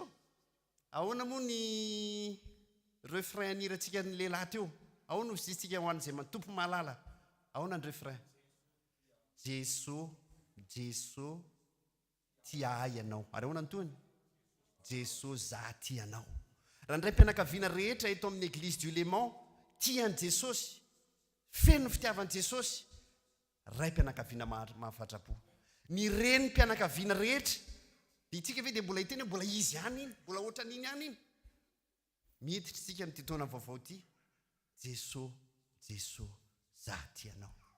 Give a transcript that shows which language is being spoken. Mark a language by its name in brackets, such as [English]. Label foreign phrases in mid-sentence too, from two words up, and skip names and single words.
[Malagasy] Ahoana moa ny refrain anirantsika ny lehilahy teo? Ahoana ozy tsika ho an'izay tompo mahalala? Ahoana ny refrain? Jesosy, Jesosy tia ahy ianao. Ary ahoana ny toany? Jesosy za tia anao. Raha ndray mpianakaviana rehetra eto amin'ny église du Léman tian'i Jesosy, feno fitiavan'i Jesosy, ray mpianakaviana mahafatra-po. Ny reny mpianakaviana rehetra, dia itsika ve dia mbola hiteny mbola izy ihany iny, mbola ohatran'iny ihany iny. Miditra tsika amin'ity taona vaovao ity, Jesosy, Jesosy za tia anao.